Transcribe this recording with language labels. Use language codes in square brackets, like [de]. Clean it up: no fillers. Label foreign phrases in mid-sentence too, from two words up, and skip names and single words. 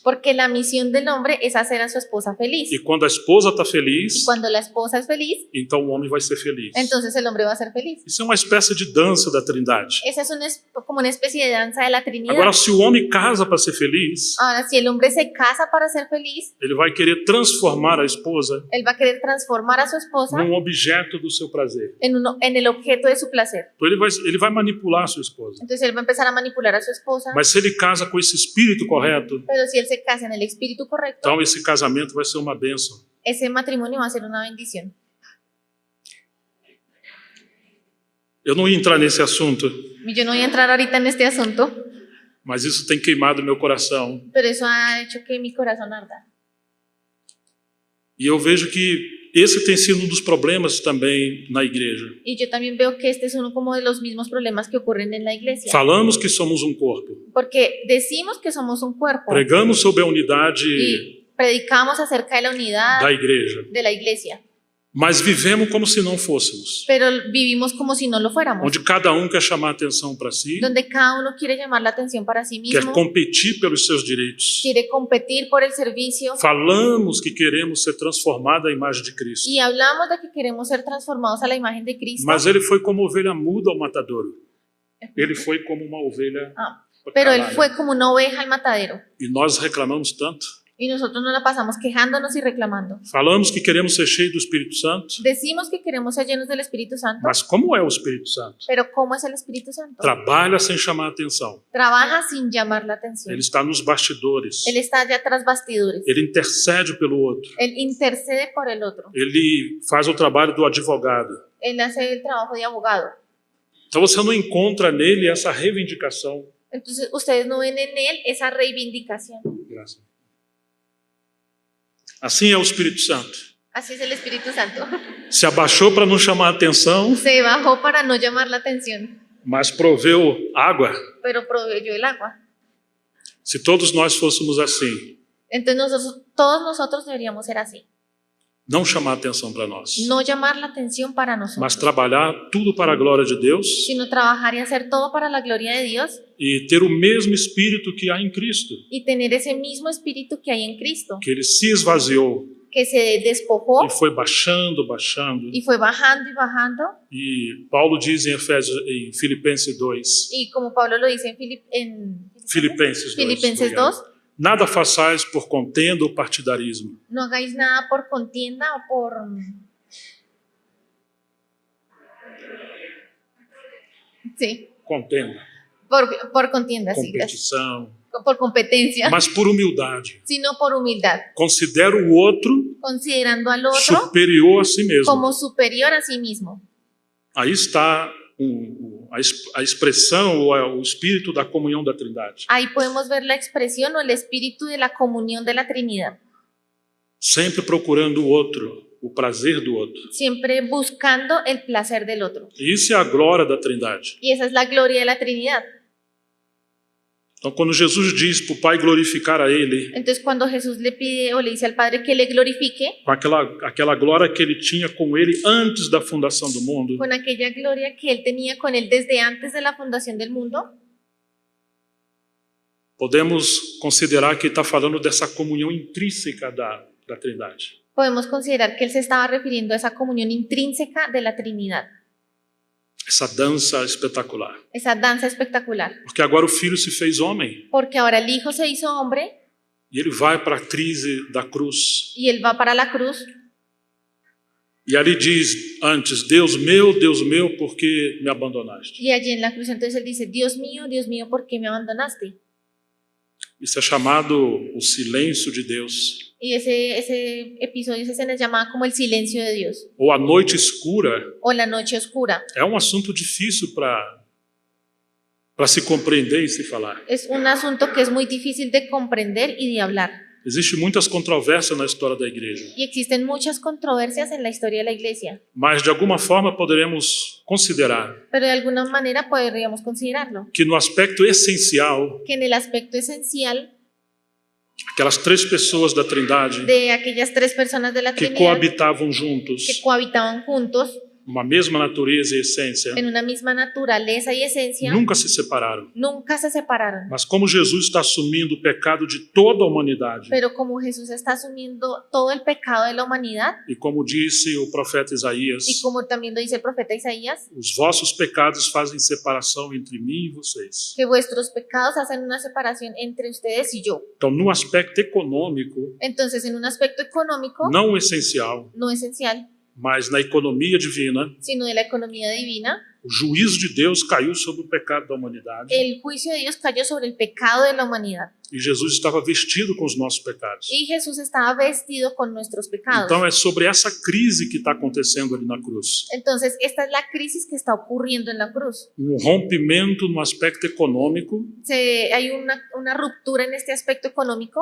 [es] Porque la misión del hombre es hacer a su esposa feliz. [pt] E quando a esposa está [es] Y [pt] feliz, [es] cuando la esposa es feliz, [pt] então o homem vai ser feliz. [es] entonces el hombre va a ser feliz. [pt] Isso é uma espécie de dança da Trindade. [es] Esa es como una especie de danza de la Trinidad. [pt] Agora, se o homem casa para ser feliz, [es] Ahora, si el hombre se casa para ser feliz, [pt] ele vai querer transformar a esposa [es] él va a querer transformar a su esposa [pt] num objeto do seu prazer. [es] en el objeto de su placer. [pt] Então ele vai manipular a sua esposa. [es] Entonces él va a empezar a manipular a su esposa. [pt] Mas se ele casa com esse espírito correto, [es] Pero si él se casa en el espíritu correcto, [pt] então esse casamento vai ser uma bênção. [es] ese matrimonio va a ser una bendición. [pt] Eu não ia entrar nesse assunto, [es] Y yo no voy a entrar ahorita en este asunto, [pt] mas isso tem queimado meu coração. [es] pero eso ha hecho que mi corazón arda. [pt] E eu vejo que esse tem sido um dos problemas também na igreja. [es] Y yo también veo que este es uno como de los mismos problemas que ocurren en la iglesia. [pt] Falamos que somos um corpo, [es] Porque decimos que somos un cuerpo [pt] pregamos sobre a unidade [es] y predicamos acerca de la unidad [pt] da igreja, [es] de la iglesia, [pt] mas vivemos como se não fôssemos, [es] pero vivimos como si no lo fuéramos, [pt] onde cada um quer chamar atenção para si, [es] donde cada uno quiere llamar la atención para sí [pt] quer [es] mismo, [pt] competir pelos seus direitos. [es] quiere competir por el servicio, [pt] Falamos que queremos ser transformados à imagem de Cristo, [es] y hablamos de que queremos ser transformados a la imagen de Cristo, [pt] mas ele foi como ovelha muda ao matadouro. Ele foi como uma ovelha [es] pero él [pt] calada. [es] fue como una oveja al matadero, [pt] E nós reclamamos tanto. [es] y nosotros nos la pasamos quejándonos y reclamando. [pt] Falamos que queremos ser cheios do Espírito Santo, [es] Decimos que queremos ser llenos del Espíritu Santo, [pt] mas como é o Espírito Santo? [es] pero ¿cómo es el Espíritu Santo? [pt] Trabalha sem chamar atenção. [es] Trabaja sin llamar la atención. [pt] Ele está nos bastidores. [es] Él está allá tras bastidores. [pt] Ele intercede pelo outro. [es] Él intercede por el otro. [pt] Ele faz o trabalho do advogado. [es] Él hace el trabajo de abogado. [pt] Então você não encontra nele essa reivindicação. [es] Entonces, ustedes no ven en él esa reivindicación. [pt] Graças. Assim é o Espírito Santo. [es] Así es el Espíritu Santo. [pt] Se abaixou para não chamar atenção, [es] Se bajó para no llamar la atención, [pt] mas proveu água. [es] pero proveyó el agua. [pt] Se todos nós fôssemos assim, [es] Entonces, todos nosotros deberíamos ser así. [pt] não chamar atenção para nós, [es] No llamar la atención para [pt] mas [es] nosotros, [pt] trabalhar tudo para a glória de Deus [es] sino trabajar y hacer todo para la gloria de Dios [pt] e ter o mesmo Espírito que há em Cristo, [es] y tener ese mismo espíritu que hay en Cristo, [pt] que ele se esvaziou [es] que se despojó [pt] e foi baixando, baixando. [es] y fue bajando y bajando. [pt] E Paulo diz em Filipenses 2, [es] Y como Pablo lo dice en Filipenses 2, Filipenses [pt] obrigado. 2, Nada façais por contenda ou partidarismo, [es] no hagáis nada por contienda o por... Sí, [pt] contenda, [es] por contienda, sí, gracias. [pt] competição, [es] Por competencia, [pt] mas por humildade. [es] sino por humildad, [pt] Considera o outro [es] considerando al otro [pt] superior a si mesmo. [es] como superior a sí mismo. [pt] Aí está a expressão ou o espírito da comunhão da Trindade. [es] Ahí podemos ver la expresión o el espíritu de la comunión de la Trinidad, [pt] Sempre procurando o outro, o prazer do outro. [es] siempre buscando el placer del otro. [pt] E isso é a glória da Trindade. [es] Y esa es la gloria de la Trinidad. [pt] Então, quando Jesus diz para o Pai glorificar a Ele, [es] Entonces, cuando Jesús le pide o le dice al Padre que le glorifique, [pt] com aquela glória que Ele tinha com Ele antes da fundação do mundo, [es] con aquella gloria que Él tenía con Él desde antes de la fundación del mundo, [pt] podemos considerar que está falando dessa comunhão intrínseca da Trindade. [es] podemos considerar que Él se estaba refiriendo a esa comunión intrínseca de la Trinidad, [pt] Essa dança espetacular. [es] esa danza espectacular. [pt] Porque agora o Filho se fez homem [es] Porque ahora el Hijo se hizo hombre [pt] e Ele vai para a crise da cruz. [es] y Él va para la cruz [pt] E ali diz antes, Deus meu, por que me abandonaste? [es] y allí en la cruz entonces Él dice, Dios mío, ¿por qué me abandonaste? [pt] Isso é chamado o silêncio de Deus, [es] Y ese episodio se les llamaba como el silencio de Dios [pt] ou a noite escura. [es] o la noche oscura. [pt] É um assunto difícil para se compreender e se falar. [es] Es un asunto que es muy difícil de comprender y de hablar. [pt] Existem muitas controvérsias na história da igreja, [es] Y existen muchas controversias en la historia de la iglesia, [pt] mas de alguma forma poderemos considerar [es] pero de alguna manera podríamos considerarlo, [pt] que no aspecto essencial, [es] que en el aspecto esencial [pt] aquelas três pessoas da Trindade [es] de aquellas tres personas de la [pt] que [es] Trinidad [pt] coabitavam que juntos, [es] cohabitaban juntos, [pt] uma mesma natureza e essência, [es] en una misma naturaleza y esencia, [pt] nunca se separaram. [es] nunca se separaron. [pt] Mas como Jesus está assumindo o pecado de toda a humanidade, [es] Pero como Jesús está asumiendo todo el pecado de la humanidad, [pt] e como disse o profeta Isaías, [es] y como también lo dice el profeta Isaías, [pt] os vossos pecados fazem separação entre mim e vocês. [es] que vuestros pecados hacen una separación entre ustedes y yo. [pt] Então, no aspecto econômico, [es] Entonces, en un aspecto económico, [pt] não essencial, [es] no esencial, [pt] mas na economia divina, [es] sino de la economía divina, [pt] o juízo de Deus caiu sobre o pecado da humanidade [es] el juicio de Dios cayó sobre el pecado de la humanidad. [pt] e Jesus estava vestido com os nossos pecados. [es] Y Jesús estaba vestido con nuestros pecados. [pt] Então é sobre essa crise que está acontecendo ali na cruz. [es] Entonces, esta es la crisis que está ocurriendo en la cruz. [pt] Rompimento no aspecto econômico, [es] Hay una ruptura en este aspecto económico,